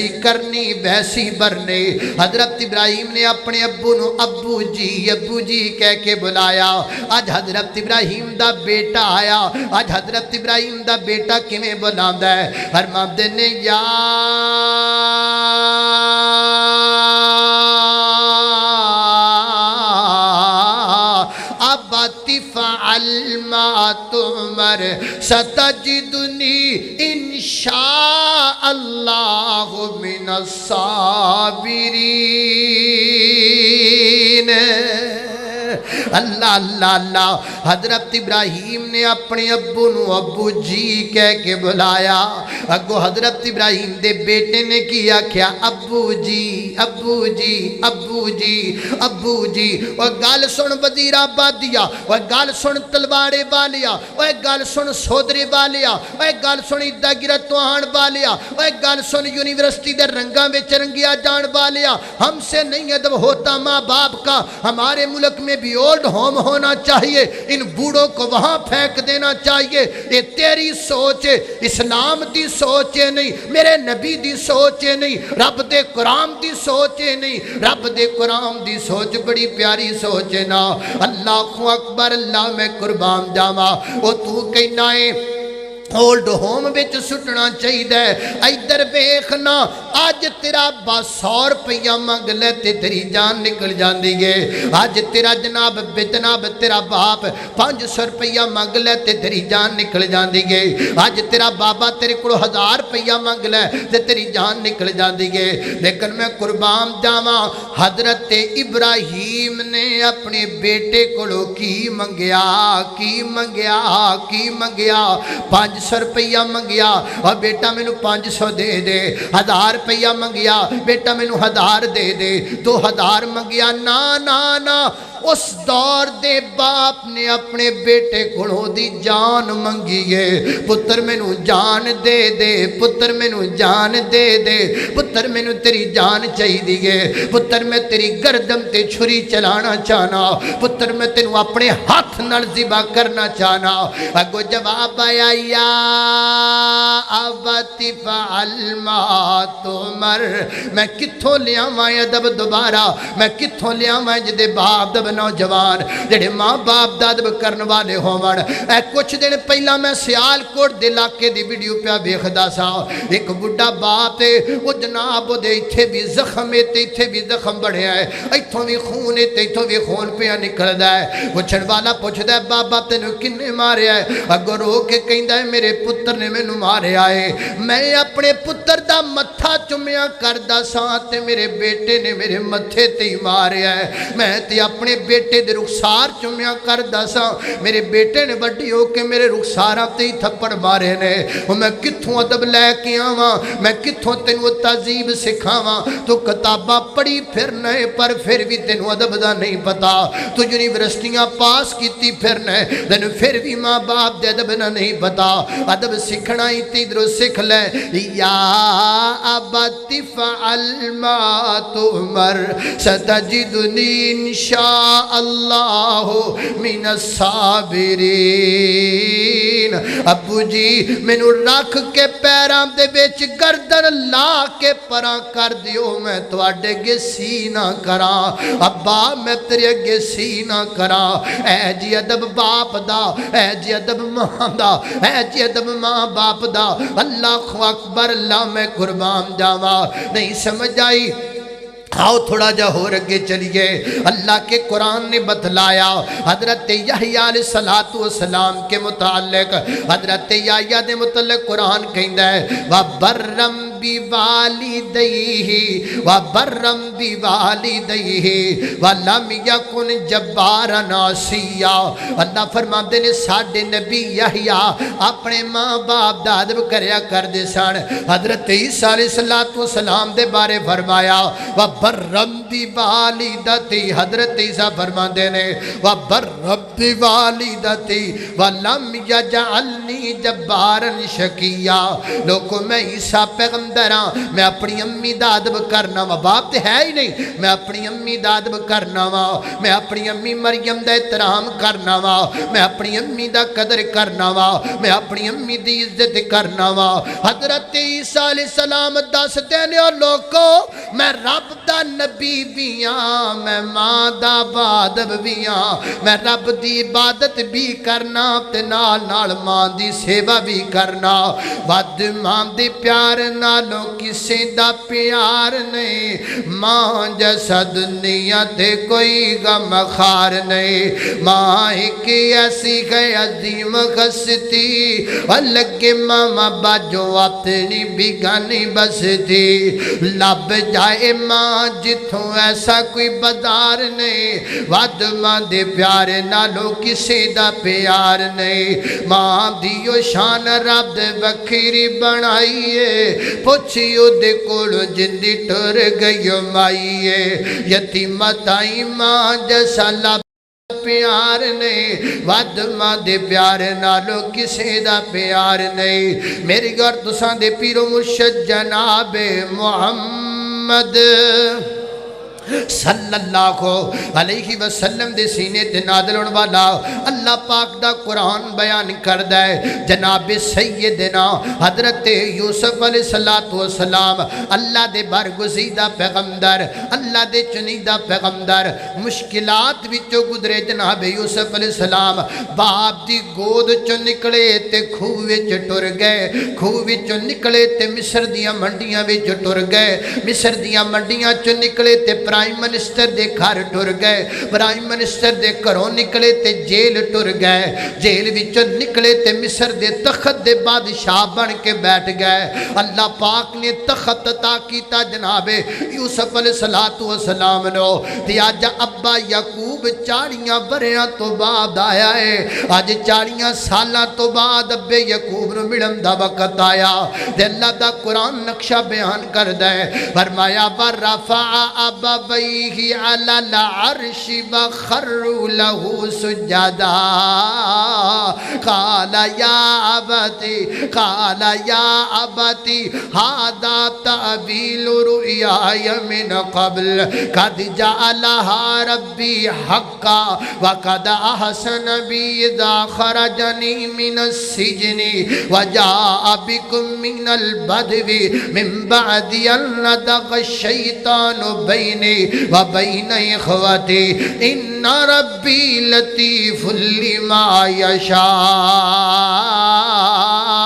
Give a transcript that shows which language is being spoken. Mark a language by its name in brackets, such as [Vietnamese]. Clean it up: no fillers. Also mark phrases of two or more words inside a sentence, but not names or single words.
[Punjabi] کرنی ویسی برنی حضرت ابراہیم نے اپنے ابو نو ابو جی کہہ کے بلایا آج حضرت ابراہیم دا بیٹا آیا آج حضرت ابراہیم دا بیٹا کیویں بلاندا ہے فرماندے نے یا [Arabic] ابتی فعل ما تؤمر ستجدنی انشاء اللہ من الصابرین اللہ اللہ اللہ حضرت ابراہیم [Punjabi] نے اپنے ابو نو ابو جی کہہ کے بلایا اگو حضرت ابراہیم دے بیٹے نے کیا کیا ابو جی ابو جی ابو جی ابو جی وہ گل سن وزیر آبادیا وہ گل سن تلوارے والیا وہ گل سن سودرے والیا وہ گل سن ادا گرتوان والیا وہ گل سن یونیورسٹی دے رنگاں وچ رنگیا جان والیا [Urdu] ہم سے نہیں ادب ہوتا ماں باپ کا ہمارے ملک میں بھی [English] old home [Urdu] ہونا چاہیے ان بوڑھوں کو وہاں پھینک دینا چاہیے یہ تیری سوچ ہے [Punjabi] اسلام دی سوچ ہے نہیں میرے نبی دی سوچ ہے نہیں رب دے قرآن دی سوچ ہے نہیں رب دے قرآن دی سوچ بڑی پیاری سوچ ہے نا اللہ اکبر اللہ میں قربان جاواں وہ تو کہنا ہے [English] old home [Punjabi] وچ سٹنا چاہیے ادھر ویکھنا اج تیرا 100 روپیہ منگ لے تے تیری جان نکل جاندی ہے اج تیرا جناب تیرا باپ 500 روپیہ منگ لے تے تیری جان نکل جاندی ہے اج تیرا بابا تیرے کول 1000 روپیہ منگ لے تے تیری جان نکل جاندی ہے لیکن میں قربان جاواں حضرت ابراہیم نے اپنے بیٹے کولوں کی منگیا 500 روپیہ منگیا اور بیٹا میں نو 500 دے دے 1000 روپیہ منگیا بیٹا میں نو 1000 دے دے 2000 منگیا نا نا نا اس دور دے باپ نے اپنے بیٹے کھڑوں دی جان منگی ہے پتر میں نو جان دے دے پتر میں نو جان دے دے پتر میں نو تیری جان چاہی دی ہے پتر میں تیری گردم تے چھری چلانا چاہنا پتر میں تینو اپنے ہاتھ نال ذبح کرنا چاہنا اگو جواب آیا [Arabic] یا ابتی فعل ما تؤمر [Punjabi] میں کتھوں لیا ماں ادب دوبارہ میں کتھوں لیا ماں جدے باپ دب نوجوان جڑے ماں باپ دادب کرن والے ہوون اے کچھ دن پہلا میں سیال کوٹ دے علاقے دی ویڈیو پہ ویکھدا سا ایک بڈھا باپ ہے وہ جناب دے ایتھے بھی زخم ہے تے ایتھے بھی زخم بڑھیا ہے ایتھوں بھی خون ہے تے ایتھوں بھی خون پیا نکلدا ہے پوچھن والا پوچھدا ہے بابا تینوں کنے ماریا ہے اگوں رو کے کہندا ہے میرے پتر نے مینوں ماریا ہے میں اپنے پتر دا متھا چومیا کردا سا تے میرے بیٹے نے میرے متھے تے ہی ماریا ہے میں تے اپنے بیٹے دے رخسار چومیا کردا سا میرے بیٹے نے بڑی ہو کے میرے رخساراں تے ہی تھپڑ مارے نے میں کتھوں ادب لے کے آواں میں کتھوں تینوں تہذیب سکھاواں تو کتاباں پڑھی پھرنا ہے پر پھر بھی تینوں ادب دا نہیں پتا تو یونیورسٹیاں پاس کیتی پھرنا ہے تینوں پھر بھی ماں باپ دے ادب نہ نہیں پتا ادب سکھنا ہی تے ادھروں سکھ لے [Arabic] یا ابتی فعل ما تؤمر ستجدنی انشاء اللہ من [Punjabi] الصابرین ابو جی میں نو رکھ کے پیرام دے بیچ گردن لا کے پران کر دیو میں تو آڈے گے سینہ کرا ابا میں تیرے گے سینہ کرا اے جی ادب باپ دا اے جی ادب ماں دا اے جی ادب ماں باپ دا اللہ اکبر اللہ میں قربان جاوا نہیں سمجھ آئی آؤ تھوڑا جا ہو رگے چلیے [Urdu] اللہ کے قرآن نے بتلایا حضرت یحییٰ علیہ السلام کے متعلق [Punjabi] حضرت یحییٰ دے متعلق قرآن کہندا ہے [Arabic] وَبَرَّمْ بوالدیہ وبرم بوالدیہ ولم یکن جبارا عصیا۔ [Punjabi] اللہ فرماندے نے ساڈے نبی یحییٰ اپنے ماں باپ دا ادب کریا کردے سن۔ حضرت عیسیٰ علیہ السلام دے بارے فرمایا [Arabic] وبرم بوالدتی، [Punjabi] حضرت عیسیٰ فرماندے نے [Arabic] وبرم بوالدتی ولم یجعلنی جبارا شقیا۔ [Punjabi] لوگوں میں عیسیٰ پیغمبر ہاں، میں اپنی امی دا ادب کرنا وا، باپ تے ہے ہی نہیں، میں اپنی امی دا ادب کرنا وا، میں اپنی امی مریم دا احترام کرنا وا، میں اپنی امی دا قدر کرنا وا، میں اپنی امی دی عزت کرنا وا۔ حضرت عیسیٰ علیہ السلام دستے نے او لوگو میں رب دا نبی بھی ہاں، میں ماں دا بادب بھی ہاں، میں رب دی عبادت بھی کرنا تے نال نال ماں دی سیوا بھی کرنا۔ ود ماں دی پیار نالوں کسے دا پیار نہیں، ماں جیسا دنیا تے کوئی غم خار نہیں۔ ماں ایک ایسی ہے عظیم ہستی، لگے ماما باجو اپنی بیگانی بستی۔ لب جائے ماں جتھوں ایسا کوئی بازار نہیں، ود ماں دے پیار نالوں کسے دا پیار نہیں۔ ماں دیو شان رب دے وکھری بنائیے، پوچھیو دے کولو جندی ٹر گئی مائیے۔ یتیمت آئی ماں جیسا لب پیار نہیں، ود ماں دے پیار نالو کسے دا پیار نہیں۔ میری گھر تساں دے پیرو مرشد جناب محمد صلی اللہ علیہ وسلم دے سینے تے نازل ہونے والا اللہ پاک دا قرآن بیان کردہ ہے۔ جناب سیدنا حضرت یوسف علیہ السلام اللہ دے برگزیدہ پیغمبر، اللہ دے چنیدہ پیغمبر، مشکلات وچوں گزرے جناب یوسف علیہ السلام، باپ دی گود چوں نکلے تے کھوہ وچ ٹر گئے، کھوہ وچوں نکلے تے مصر دیاں منڈیاں وچ ٹر گئے، مصر دیاں منڈیاں چوں نکلے تے [English] prime minister [Punjabi] دے گھر ٹر گئے، [English] prime minister [Punjabi] دے گھروں نکلے تے جیل ٹر گئے، جیل وچوں نکلے تے مصر دے تخت دے بادشاہ بن کے بیٹھ گئے۔ اللہ پاک نے تخت عطا کیتا جناب یوسف علیہ السلام نو، تے آج ابا یعقوب 40 بریاں تو بعد آیا ہے، آج 40 سالاں تو بعد ابے یعقوب نو ملن دا وقت آیا۔ تے اللہ دا قرآن نقشہ بیان کردہ ہے، فرمایا [Arabic] ورفع ابویہ علی العرش وخروا لہ سجدا قال یا ابتی ھذا تعبیل رؤیای من قبل قد جعلھا ربی حقا وقد احسن بی اذا خرجنی من السجن وجاء بکم من البدو من بعد ان نزغ الشیطان بینی وبین اخوتی ان ربی لطیف لما یشاء۔